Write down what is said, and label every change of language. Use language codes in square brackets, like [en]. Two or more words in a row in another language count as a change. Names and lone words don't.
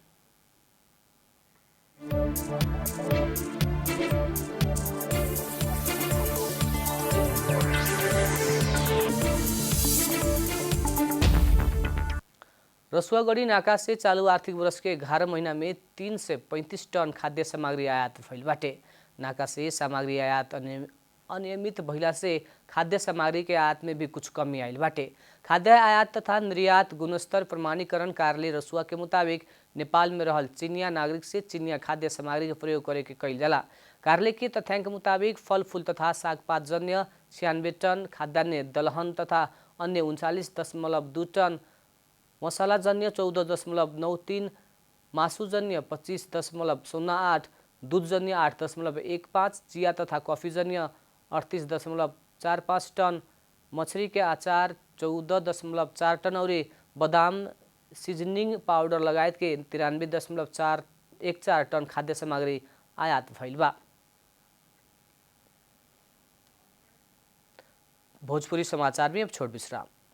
[bho] रसुआगढ़ी नाका से चालू आर्थिक वर्ष के 11 महीना में 3 से 35 टन खाद्य सामग्री आयात भइल बाटे। नाका से सामग्री आयात अनियमित भइला से खाद्य सामग्री के आयात में भी कुछ कमी आयल बाटे। खाद्य आयात तथा निर्यात गुणस्तर प्रमाणीकरण कार्यालय रसुआ के मुताबिक नेपाल में रहल चीनिया नागरिक से चीनिया खाद्य सामग्री के प्रयोग करे के कइल जाला। कार्यालय के तथ्याङ्क मुताबिक फल फूल तथा सागपात जन्य 96 टन, खाद्यान्न दलहन तथा अन्य 39.2 टन, मसालाजन्य 14.93, मासुजन्य 25.08, दूधजन्य 8.15, चिया तथा कॉफीजन्य 38.45 टन, मछली के आचार 14.4 टन और बादाम सीजनिंग पाउडर लगायत के 93.414 टन खाद्य सामग्री आयात भइल बा। भोजपुरी समाचार में अब छोट विश्राम।